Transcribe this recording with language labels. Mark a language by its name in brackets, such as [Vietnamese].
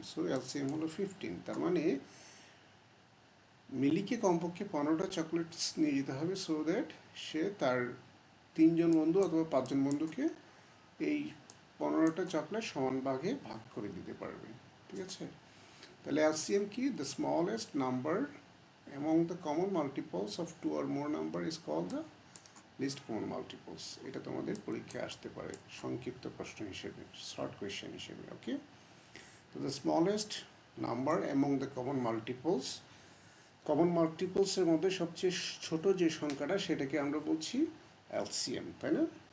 [Bangla] So LCM হলো 15। তার মানে মিলিকে কমপক্ষে 15টা চকলেটস নিয়ে যেতে হবে, সো দ্যাট সে তার 3জন বন্ধু অথবা 5জন বন্ধুকে এই 15টা চকলেট সমান ভাগে ভাগ করে দিতে পারবে। ঠিক আছে, তাহলে এলসিএম কি? [English] The smallest number among the common multiples of 2 or more number is called the least common multiples. [Bangla] এটা তোমাদের পরীক্ষায় আসতে পারে সংক্ষিপ্ত প্রশ্ন হিসেবে, শর্ট কোয়েশ্চেন হিসেবে। ওকে, তো [English] the smallest number among the common multiples, [Bangla] common মাল্টিপলসের মধ্যে সবচেয়ে ছোট যে সংখ্যাটা সেটাকে আমরা বলছি এলসিএম, তাই না?